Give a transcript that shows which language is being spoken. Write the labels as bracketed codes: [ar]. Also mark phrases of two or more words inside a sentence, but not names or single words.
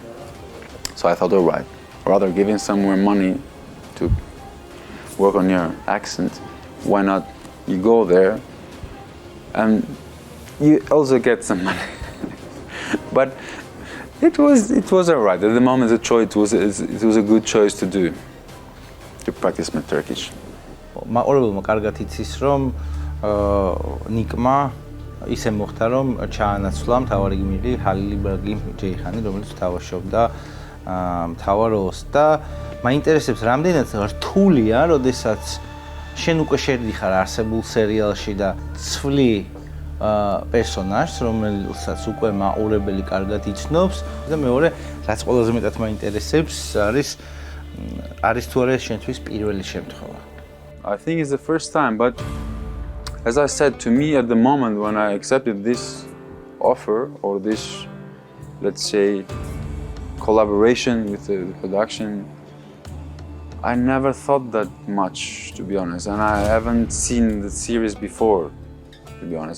[en] So I thought, all right, rather giving someone money to work on your accent, why not you go there and you also get some money. But it was all right. At the moment, the choice it was a good choice to do, to practice my Turkish. [ka] მაყურებელმა კარგად იცის, რომ ნიკმა ისე მოხდა, რომ ჩაანაცვლა მთავარი გმირი ჰალილიბერგი ჯეიხანი, რომელიც თამაშობდა მთავარ როლს და მაინტერესებს, რამდენად რთულია, როდესაც შენ უკვე შედიხარ არსებულ სერიალში და ცვლი პერსონაჟს, რომელსაც უკვე მაყურებელი კარგად იცნობს და მეორე, რაც ყველაზე მეტად მაინტერესებს, არის თუ არა შენთვის პირველი შემთხვევა. [en] I think it's the first time, but as I said, to me at the moment when I accepted this offer or this, let's say, collaboration with the production, I never thought that much, to be honest, and I haven't seen the series before, to be honest.